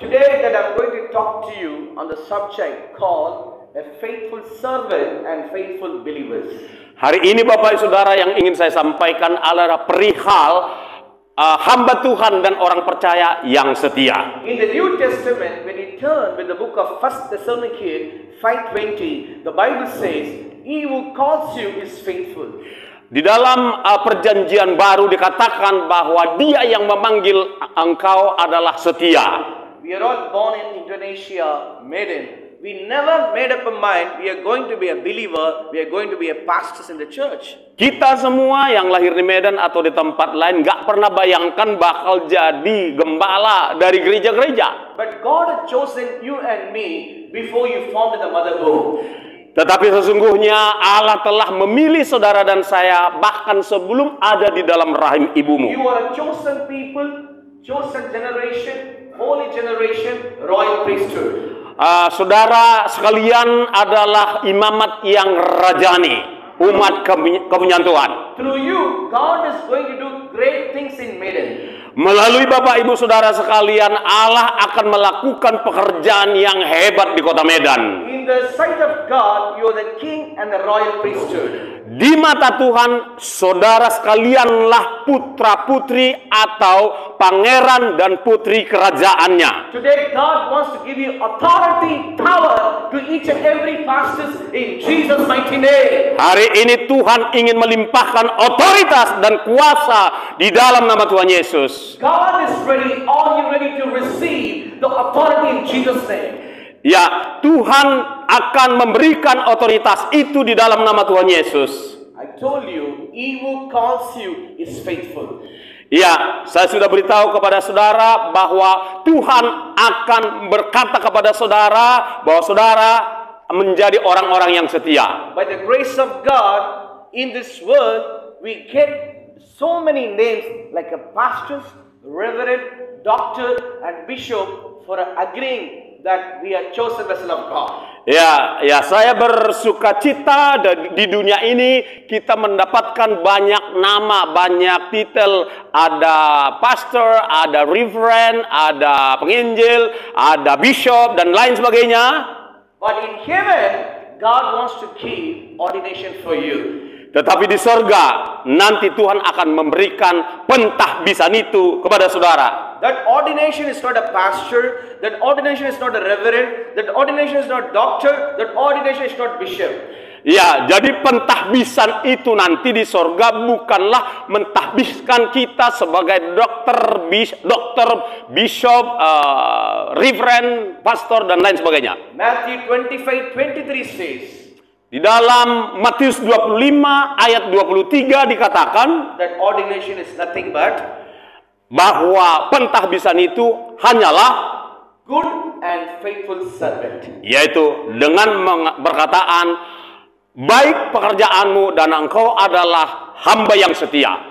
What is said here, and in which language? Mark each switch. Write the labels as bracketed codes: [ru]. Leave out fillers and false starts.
[en] Today that I'm going to talk to you on the subject called a faithful servant and faithful believers. [id] Hari ini Bapak Ibu Saudara, yang ingin saya sampaikan adalah perihal hamba Tuhan dan orang percaya yang setia. [en] In the New Testament, when you turn with the book of 1 Thessalonians 5:20, the Bible says, "He who calls you is faithful." [id] Di dalam perjanjian baru dikatakan bahwa Dia yang memanggil engkau adalah setia. [en] We are all born in Indonesia, Medan. We never made up a mind we are going to be a believer, we are going to be a pastors in the church. [id] Kita semua yang lahir di Medan atau di tempat lain gak pernah bayangkan bakal jadi gembala dari gereja-gereja. [en] But God had chosen you and me before you formed the mother womb. [id] Tetapi sesungguhnya Allah telah memilih saudara dan saya bahkan sebelum ada di dalam rahim ibumu. [en] You are a chosen people, chosen generation, holy generation, royal priesthood. [id] Saudara sekalian adalah imamat yang rajani, umat kepunyaan Tuhan. [en] Through you, God is going to do great things in Medan. [id] Melalui Bapak Ibu Saudara sekalian, Allah akan melakukan pekerjaan yang hebat di kota Medan. [en] In the sight of God, you are the king and the royal priesthood. [id] Di mata Tuhan, saudara sekalianlah putra-putri atau pangeran dan putri kerajaannya. [en] Today, God wants to give you authority, power to each and every pastor in Jesus' mighty name. [id] Hari ini Tuhan ingin melimpahkan otoritas dan kuasa di dalam nama Tuhan Yesus. [en] God is ready. Are you ready to receive the authority in Jesus' name? [id] Ya, Tuhan akan memberikan otoritas itu di dalam nama Tuhan Yesus. [en] I told you, he who calls you is faithful. [id] Ya, saya sudah beritahu kepada saudara bahwa Tuhan akan berkata kepada saudara bahwa saudara menjadi orang-orang yang setia. [en] By the grace of God, in this world, we get so many names like a pastors, reverend, doctor, and bishop for agreeing that we are chosen vessel of God. [id] Ya, saya bersuka cita di dunia ini kita mendapatkan banyak nama, banyak titel. Ada pastor, ada reverend, ada penginjil, ada bishop, dan lain sebagainya. [en] But in heaven, God wants to keep ordination for you. [id] Tetapi di sorga, nanti Tuhan akan memberikan pentahbisan itu kepada saudara. [en] That ordination is not a pastor, that ordination is not a reverend, that ordination is not doctor, that ordination is not bishop. [id] Ya, jadi pentahbisan itu nanti di sorga bukanlah mentahbiskan kita sebagai dokter, bishop, reverend, pastor, dan lain sebagainya. [en] Matthew 25:23 says, [id] di dalam Matius 25 ayat 23 dikatakan [en] that ordination is nothing but [id] bahwa pentahbisan itu hanyalah [en] good and faithful servant. [id] Yaitu dengan berkataan, baik pekerjaanmu dan engkau adalah hamba yang setia.